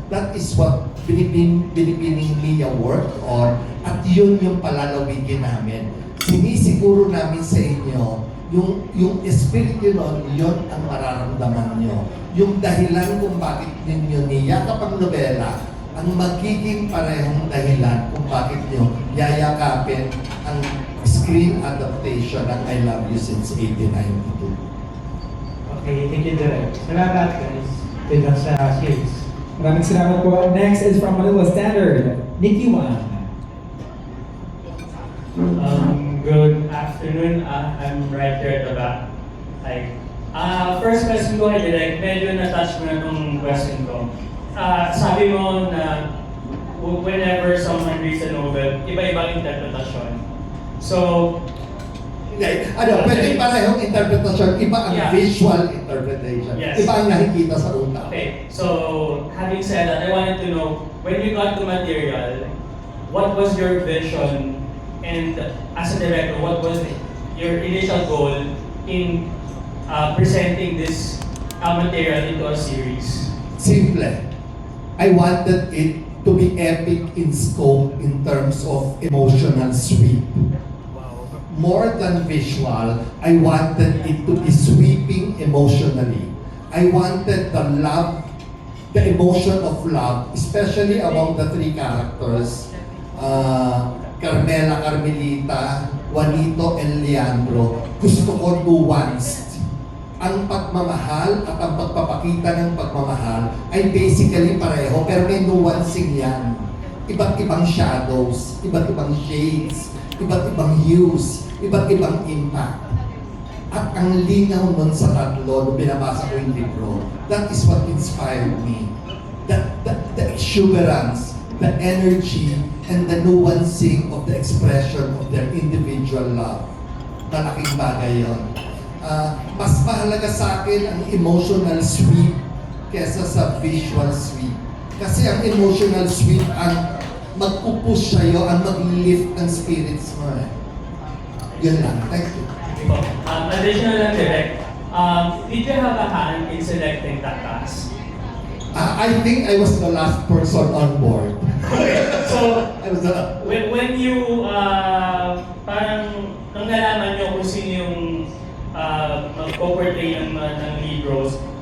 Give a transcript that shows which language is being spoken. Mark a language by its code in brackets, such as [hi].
[en] That is what Binibining Mia worked on. [tl] At yun yung palalawigin namin. Sinisiguro namin sa inyo, yung espiritu nun, yun ang mararamdaman nyo. Yung dahilan kung bakit ninyo niyakap ang nobela, ang magiging parehong dahilan kung bakit nyo yayakapin ang screen adaptation ng I Love You Since 1892. [en] Okay, thank you Direk. [tl] Salamat guys. Ito sa [en] series. [tl] Maraming salamat po. [en] Next is from Manila Standard, Nikki Wang. Good afternoon. I'm right here at the back. [tl] Hi. [en] First question [tl] ko kay Direk, medyo na-touch mo na itong question ko. Sabi mo na [en] whenever someone reads a novel, [tl] iba-ibang interpretasyon. [en] So, [tl] Pwede parehong interpretasyon, iba ang [en] Yeah. visual interpretation. Yes. [tl] Iba ang nakikita sa utak. [en] okay. So, having said that, I wanted to know, when you got the material, what was your vision? And as a director, what was your initial goal in presenting this material into a series? Simple. I wanted it to be epic in scope in terms of emotional sweep. More than visual, I wanted it to be sweeping emotionally. I wanted the love, the emotion of love, especially among the three characters, Carmela, Carmelita, Juanito, and Leandro. [tl] Gusto ko nuanced. Ang pagmamahal at ang pagpapakita ng pagmamahal ay basically pareho, pero may nuancing yan. Iba't ibang shadows, iba't ibang shades, iba't ibang hues, iba't ibang impact. At ang linaw nun sa tatlo, nung binabasa ko yung libro, [en] that is what inspired me. The exuberance, the energy, and the nuancing of the expression of their individual love. [tl] Malaking bagay yun. Mas mahalaga sa akin ang emotional sweep kesa sa visual sweep. Kasi ang emotional sweep ang magpupush sa'yo, ang mag-lift ng spirits mo eh. Yun lang. [en] Thank you. Additional lang direct, did you have a hand in selecting that cast? I think I was the last person on board. So, I was the... when you, [tl] parang nang nalaman nyo kung sino yung mag-portray ng lead roles,